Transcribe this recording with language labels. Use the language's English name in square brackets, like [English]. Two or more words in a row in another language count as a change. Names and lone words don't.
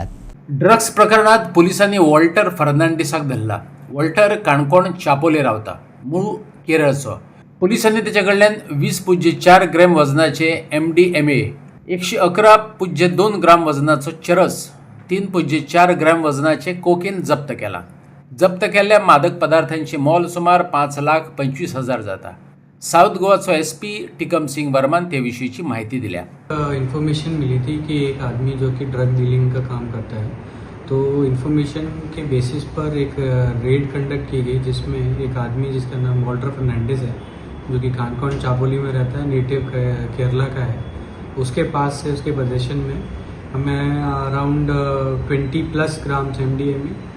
[Konkani] ड्रग्स प्रकरणात पोलिसांनी वॉल्टर फर्नांडिसाक धरला वॉल्टर काणकोण चापोले रावता मूळ केरळचो पोलिसांनी त्याच्या कडल्यान 20.4 ग्रॅम वजनाचे MDMA 111.2 ग्राम वजनाचो चरस 3.4 ग्रॅम वजनाचे कोकेन जप्त केला जप्त केल्ल्या मादक पदार्थांचे मोल सुमार 5,25,000 जाता साउथ गोवाचो SP टिकम सिंग वर्मान ते विषयीची माहिती दिल्या [Hindi] इन्फॉर्मेशन मिली थी कि एक आदमी जो कि [English] drug dealing [Hindi] का काम करता है तो इन्फॉर्मेशन के बेसिस पर एक [English] raid conduct [Hindi] की गई जिसमें एक आदमी जिसका नाम वॉल्टर फर्नांडिस है जो कि कानकोन चापोली में रहता है नेटिव केरला का है उसके पास से उसके पोजीशन में हमें [English] around 20+ grams [Hindi] MDMA